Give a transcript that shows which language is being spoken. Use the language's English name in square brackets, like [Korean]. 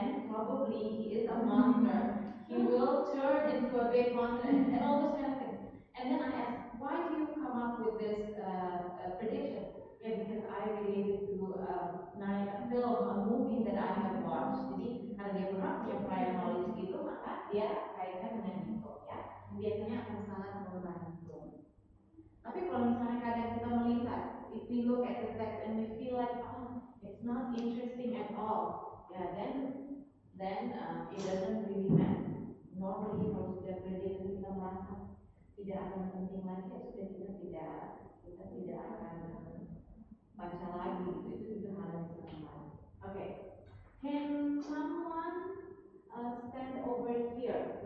[English] probably he is a monster. He will turn into a big monster and all those kind of things. And then I asked, why do you come up with this prediction? Yeah, because I related to a film, a movie that I have watched. [Indonesian] Jadi karena dia pernah punya prior knowledge gitu, maka dia kaitkan dengan itu ya. Biasanya akan sangat membantu. Tapi kalau misalnya kadang kita melihat, [English] if we look at the text and we feel like, oh, it's not interesting at all, ya, then it doesn't really matter. [Indonesian] Normally kalau sudah predict kita merasa tidak akan penting lagi, ya sudah kita tidak akan baca lagi gitu. Itu juga hal yang sangat baik. [English] Okay, can someone stand over here?